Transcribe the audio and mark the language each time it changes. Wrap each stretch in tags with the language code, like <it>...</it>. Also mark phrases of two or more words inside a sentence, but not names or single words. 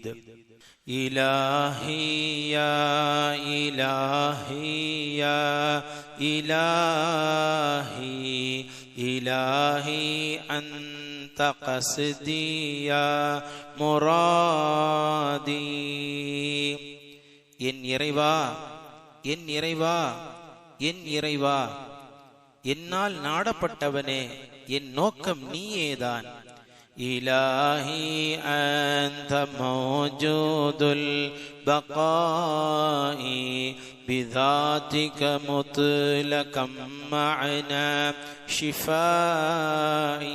<ar>إلهي يا إلهي يا إلهي إلهي أنت قصدي يا مرادي.</ar> <ta>என் இறைவா என் இறைவா என் இறைவா, என்னால் நாடப்பட்டவனே, என் நோக்கம் நீயேதான்.</ta> <ar>إلهي أنت موجود البقاء بذاتك مطلقا معنى شفائي.</ar>